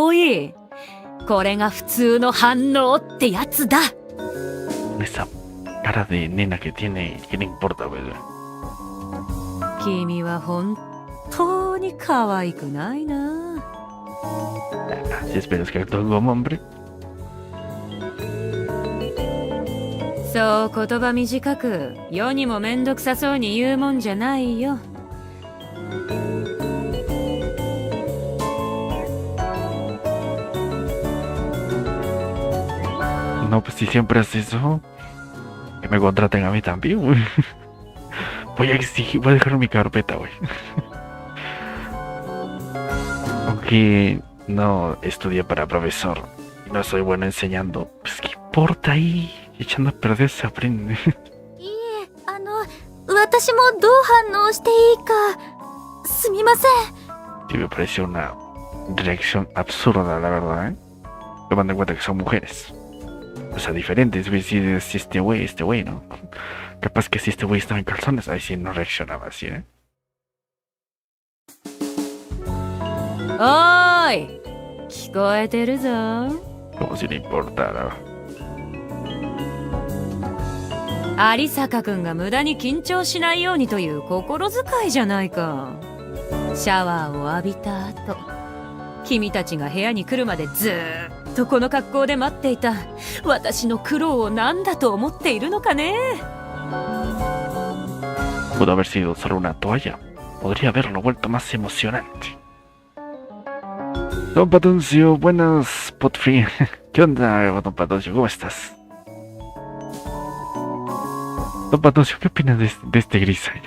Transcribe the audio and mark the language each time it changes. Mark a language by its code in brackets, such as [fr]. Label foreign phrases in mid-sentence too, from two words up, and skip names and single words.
[ja] し。これが普通の反応ってやつだ。 [es] Con esa cara de nena que tiene, ¿qué le importa, güey? [ja] 君は本当に可愛くないな。 [es] Si esperas que actúe como hombre. [ja] そう言葉短く世にもめんどくさそうに言うもんじゃないよ。 [es] No, pues si siempre haces eso, que me contraten a mí también, güey. Voy a exigir, voy a dejar mi carpeta, güey. Aunque no estudié para profesor y no soy bueno enseñando, pues qué importa ahí, echando a perder se aprende. [ja] いいえ、私もどう反応していいか、すみません。 [es] Sí, me pareció una reacción absurda, la verdad, ¿eh? Tomando en cuenta que son mujeres. O sea, diferentes, güey, si este güey, ¿no? Capaz que si este güey estaba en calzones, ahí sí no reaccionaba así, ¿eh? [ja] おーい、聞こえてるぞ。 [es] Como si le importara. [ja] 有坂くんが無駄に緊張しないようにという心遣いじゃないか。シャワーを浴びた後、君たちが部屋に来るまでずーっとこの格好で待っていた私の苦労を何だと思っているのかね。 [es] Pudo haber sido solo una toalla. Podría haberlo vuelto más emocionante. Don Patoncio, buenas, Potfree. ¿Qué onda, Don Patoncio? ¿Cómo estás? Don Patoncio, ¿qué opinas de este Grisaya?